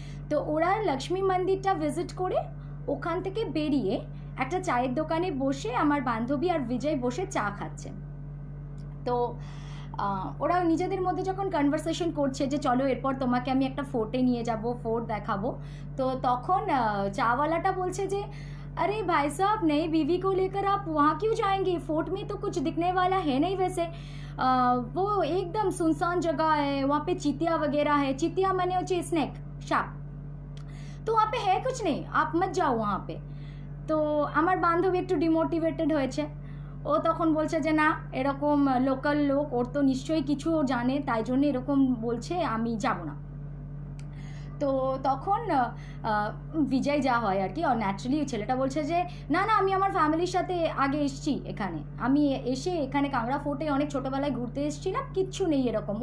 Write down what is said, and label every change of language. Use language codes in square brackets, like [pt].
[bn] তো ওরা লক্ষ্মী মন্দিরটা ভিজিট করে ওখান থেকে বেরিয়ে একটা চায়ের দোকানে বসে আমার বান্ধবী আর বিজয় বসে চা খাচ্ছে। তো ওরা নিজেদের মধ্যে যখন কনভারসেশন করছে যে চলো এরপর তোমাকে আমি একটা ফোর্টে নিয়ে যাব, ফোর্ট দেখাবো, তো তখন চাওয়ালাটা বলছে যে [hi] अरे भाई साहब, नई बीवी को लेकर आप वहाँ क्यों जाएंगे? फोर्ट में तो कुछ दिखने वाला है नहीं वैसे। वो एकदम सुनसान जगह है, वहाँ पे चीतिया वगैरह है। चीतिया [bn] माने होचे [hi] स्नेक, साप। तो वहाँ पे है कुछ नहीं, आप मत जाओ वहाँ पे। [bn] তো আমার বান্ধবী একটু ডিমোটিভেটেড হয়েছে। ও তখন বলছে যে না, এরকম লোকাল লোক, ওর তো নিশ্চয়ই কিছু জানে, তাই জন্য এরকম বলছে, আমি যাব না। তো তখন বিজয় যা হয় আর কি, আর ন্যাচারালি ছেলেটা বলছে যে না না, আমি আমার ফ্যামিলির সাথে আগে এসেছি এখানে, আমি এসে এখানে কাংড়া ফোর্টে অনেক ছোটোবেলায় ঘুরতে এসেছিলাম, কিচ্ছু নেই এরকম।